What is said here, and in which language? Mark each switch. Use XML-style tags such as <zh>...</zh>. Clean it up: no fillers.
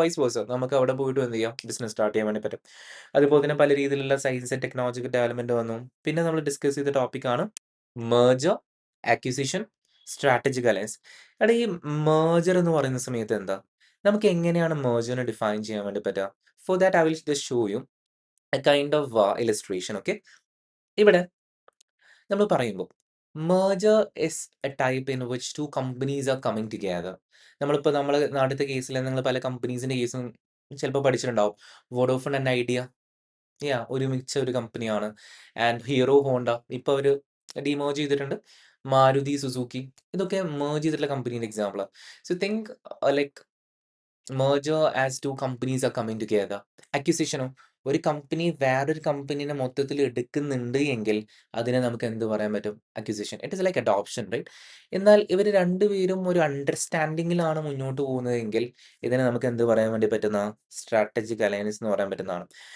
<ml>Vice versa നമുക്ക് അവിടെ പോയിട്ട് എന്ത് ചെയ്യാം, ബിസിനസ് സ്റ്റാർട്ട് ചെയ്യാൻ വേണ്ടി പറ്റും. അതുപോലെ തന്നെ പല രീതിയിലുള്ള സയൻസ് ആൻഡ് ടെക്നോളജിക്കൽ ഡെവലപ്മെന്റ് വന്നു. പിന്നെ നമ്മൾ ഡിസ്കസ് ചെയ്ത ടോപ്പിക്കാണ് മേർജർ, അക്വിസിഷൻ, സ്ട്രാറ്റജിക് അലയൻസ്. എടാ ഈ മേർജർ എന്ന് പറയുന്ന സമയത്ത് എന്താ, നമുക്ക് എങ്ങനെയാണ് മേർജറിനെ ഡിഫൈൻ ചെയ്യാൻ വേണ്ടി പറ്റുക?</ml> <en>For that I will just show you a kind of illustration.</en> <ml>Okay, ഇവിടെ നമ്മൾ പറയുമ്പോൾ</ml> <en>merger is a type in which two companies are coming together.</en> <ml>നമ്മളിപ്പോൾ നമ്മളെ നാട്ടിലത്തെ കേസിൽ നിങ്ങൾ പല കമ്പനീസിന്റെ കേസും ചിലപ്പോൾ പഠിച്ചിട്ടുണ്ടാവും. വോഡോഫോൺ ആൻഡ് ഐഡിയ, ഒരുമിച്ച ഒരു കമ്പനിയാണ്. ആൻഡ് ഹീറോ ഹോണ്ട ഇപ്പോൾ അവർ ഡിമേർജ് ചെയ്തിട്ടുണ്ട്. മാരുതി സുസുക്കി, ഇതൊക്കെ മേർജ് ചെയ്തിട്ടുള്ള കമ്പനീൻ്റെ എക്സാമ്പിളാണ്.</ml> <en>So think like merger as two companies are coming together.</en> <ml>അക്വിസിഷനോ, ഒരു കമ്പനി വേറൊരു കമ്പനീനെ മൊത്തത്തിൽ എടുക്കുന്നുണ്ട് എങ്കിൽ അതിനെ നമുക്ക് എന്ത് പറയാൻ പറ്റും, acquisition.</ml> <en>It is like adoption, right?</en> <ml>എന്നാൽ ഇവർ രണ്ടുപേരും ഒരു അണ്ടർസ്റ്റാൻഡിങ്ങിലാണ് മുന്നോട്ട് പോകുന്നതെങ്കിൽ ഇതിനെ നമുക്ക് എന്ത് പറയാൻ വേണ്ടി പറ്റുന്ന, സ്ട്രാറ്റജിക് അലയൻസ് എന്ന് പറയാൻ പറ്റുന്നതാണ്.</ml>